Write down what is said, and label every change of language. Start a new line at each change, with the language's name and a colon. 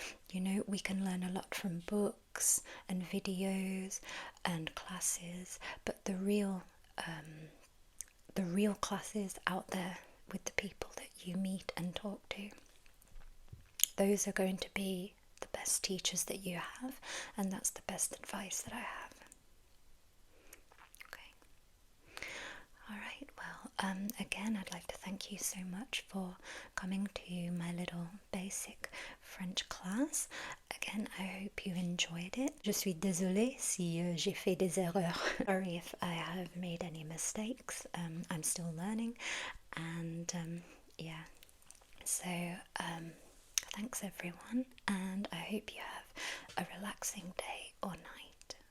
English: You know, we can learn a lot from books and videos and classes, but the real classes out there with the people that you meet and talk to, those are going to be the best teachers that you have, and that's the best advice that I have. Okay. Alright, well, again, I'd like to thank you so much for coming to my little basic French class. Again, I hope you enjoyed it.
French: Je suis désolée si j'ai fait des erreurs.
English: Sorry if I have made any mistakes. I'm still learning, and yeah. So, thanks everyone, and I hope you have a relaxing day or night.